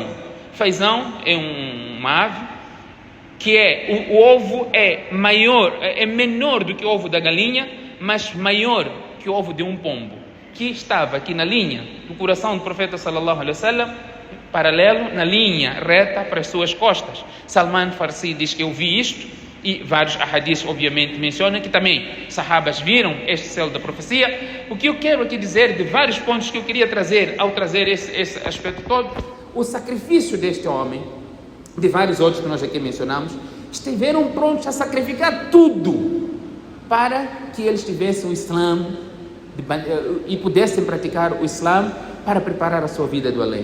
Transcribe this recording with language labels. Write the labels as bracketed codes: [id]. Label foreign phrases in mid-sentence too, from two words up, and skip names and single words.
[pt] Fazão é uma ave que o ovo é menor do que o ovo da galinha, mas maior que o ovo de um pombo, que estava aqui na linha do coração do profeta [ar] صلى الله عليه وسلم, [pt] paralelo, na linha reta para as suas costas. Salman Farsi diz que eu vi isto, e vários ahadiths obviamente mencionam que também sahabas viram este selo da profecia. O que eu quero aqui dizer, de vários pontos que eu queria trazer, ao trazer esse aspecto todo, o sacrifício deste homem, de vários outros que nós aqui mencionamos, estiveram prontos a sacrificar tudo para que eles tivessem o Islã e pudessem praticar o Islã para preparar a sua vida do além.